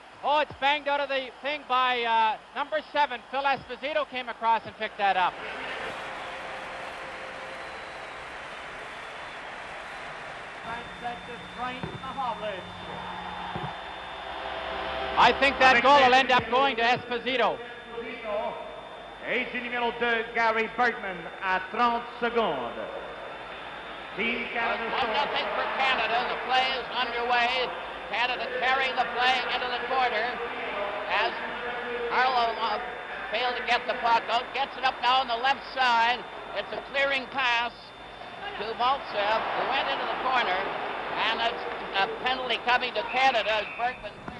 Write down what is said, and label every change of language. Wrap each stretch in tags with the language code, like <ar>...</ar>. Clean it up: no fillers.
<en>Oh, it's banged out of the thing by number 7. Phil Esposito came across and picked that up. I think that goal will end up going to Esposito.</en> <fr>Et du numéro 2, Gary Berkman, à 30 secondes.</fr> <en>Team Canada. 1-0 for Canada. The play is underway. Canada carrying the play into the corner as Harlow failed to get the puck out. Gets it up now on the left side. It's a clearing pass to Maltsev, who went into the corner, and it's a penalty coming to Canada as Berkman.</en>